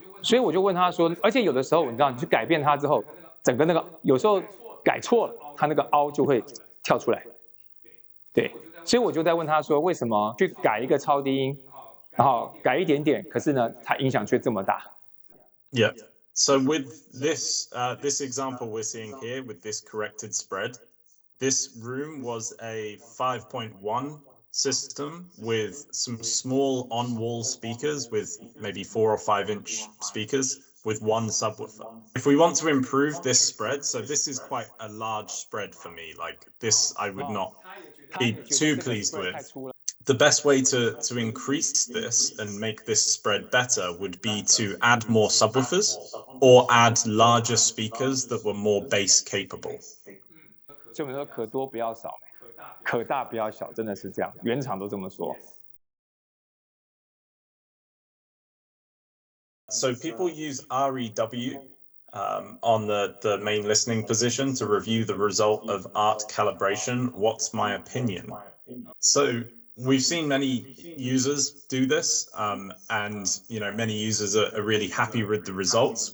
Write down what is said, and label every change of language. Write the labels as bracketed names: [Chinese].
[Chinese] 所以我就问他说，而且有的时候你知道，你去改变它之后，整个那个有时候改错了，它那个凹就会跳出来。对，所以我就在问他说，为什么去改一个超低音，然后改一点点，可是呢，它影响却这么大 [English] ？Yeah. So with this example we're seeing here with this corrected spread, this room was a 5.1 system with some small on-wall speakers with maybe 4 or 5 inch speakers with one subwoofer. If we want to improve this spread, so this is quite a large spread for me, like this I would not be too pleased with. The best way to increase this and make this spread better would be to add more subwoofers or add larger speakers that were more bass capable. [Chinese] 所以我们说可多不要少，可大不要小，真的是这样，原厂都这么说。 [English] So people use REW on the main listening position to review the result of ART calibration. What's my opinion? So we've seen many users do this, and many users are really happy with the results.